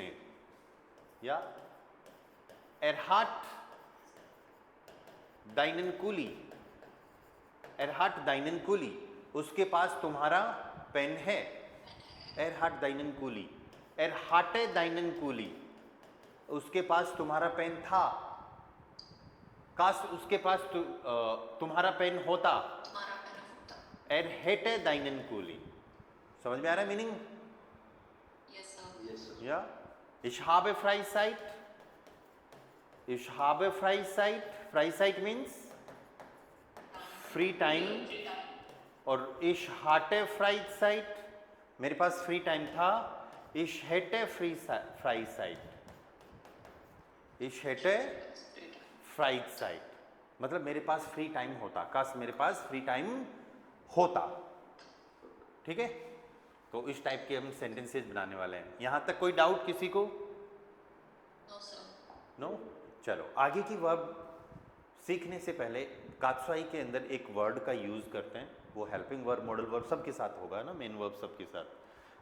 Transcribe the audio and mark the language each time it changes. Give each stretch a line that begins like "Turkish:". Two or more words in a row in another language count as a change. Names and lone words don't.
German: Ja, er hat deinen Kuli, er hat deinen Kuli,
Hindi: उसके पास तुम्हारा पेन है,
German: er hat deinen Kuli, er hatte deinen Kuli,
Hindi: उसके पास तुम्हारा पेन था, काश उसके पास तुम्हारा पेन होता,
German: er hätte deinen Kuli.
Hindi: समझ में आ रहा है मीनिंग?
German: या ich habe Freizeit, ich habe Freizeit, Freizeit
English: means free time,
German: और ich hatte Freizeit,
Hindi: मेरे पास
English: free time
Hindi: था,
German: ich hätte Freizeit, ich hätte Freizeit,
Hindi: मतलब मेरे पास
English: free time
Hindi: होता, काश मेरे पास
English: free time
Hindi: होता, ठीक है। तो इस टाइप के हम सेंटेंसेस बनाने वाले हैं। यहाँ तक कोई डाउट किसी को? नो? चलो आगे की वर्ब सीखने से पहले कात्सुआई के अंदर एक वर्ड का यूज़ करते हैं, वो
English: helping verb, modal verb
Hindi: सबके साथ होगा ना,
English: main verb
Hindi: सबके साथ।